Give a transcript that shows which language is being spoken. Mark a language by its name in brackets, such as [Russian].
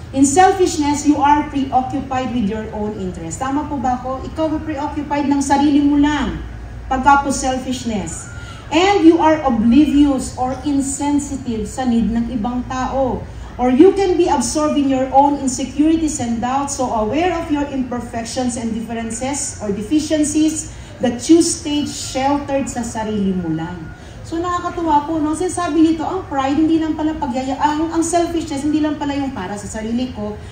[English] In selfishness, you are preoccupied with your own interest. [Filipino] Tama po ba ako? Ikaw ay preoccupied ng sarili mo lang. Pagka po selfishness. [English] And you are oblivious or insensitive [Filipino] sa need ng ibang tao. [English] Or you can be absorbed in your own insecurities and doubts, so aware of your imperfections and differences or deficiencies that you stay sheltered [Filipino] sa sarili mo lang. So nakakatuwa po, no? Sinasabi nito, ang pride, hindi lang pala ang selfishness, hindi lang pala yung para sa sarili ko.